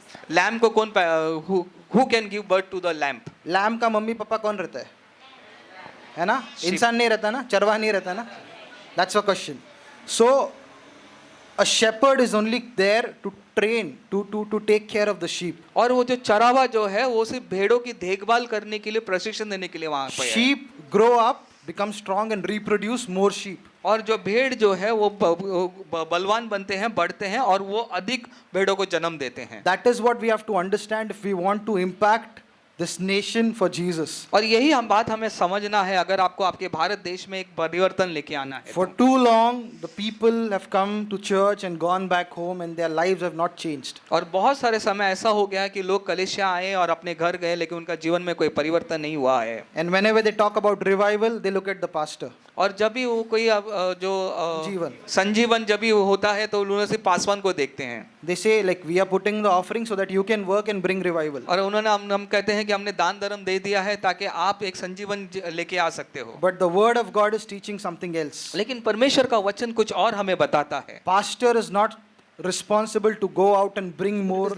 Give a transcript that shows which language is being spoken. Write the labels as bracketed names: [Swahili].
[Hindi] Lamp को कौन [English] who can give birth to the lamb? [Hindi] Lamp का मम्मी पापा कौन रहता है ना? इंसान नहीं रहता ना, चरवाहा नहीं रहता ना. [English] That's a question. So a shepherd is only there to train, to take care of the sheep. [Hindi] और वो जो चरावा जो है वो सिर्फ भेड़ों की देखभाल करने के लिए प्रशिक्षण देने के लिए वहाँ पे है. [English] Sheep grow up, become strong and reproduce more sheep. [Hindi] और जो भेड़ जो है वो बलवान बनते हैं, बढ़ते हैं और वो अधिक भेड़ों को जन्म देते हैं. [English] That is what we have to understand if we want to impact this nation for Jesus. [Hindi] और यही बात हमें समझना है अगर आपको आपके भारत देश में एक परिवर्तन लेके आना है. [English] For too long the people have come to church and gone back home and their lives have not changed. [Hindi] और बहुत सारे समय ऐसा हो गया है कि लोग कलीसिया आए और अपने घर गए लेकिन उनका जीवन में कोई परिवर्तन नहीं हुआ है. [English] And whenever they talk about revival, they look at the pastor. [Hindi] और जब भी वो कोई जो संजीवन जब भी होता है तो उन्होंने सिर्फ पासवान को देखते हैं. [English] They say like we are putting the offering so that you can work and bring revival. [Hindi] और उन्होंने हम कहते हैं कि हमने दान धर्म दे दिया है ताकि आप एक संजीवन लेके आ सकते हो. [English] But the word of God is teaching something else. [Hindi] लेकिन परमेश्वर का वचन कुछ और हमें बताता है. [English] Pastor is not responsible to go out and bring more.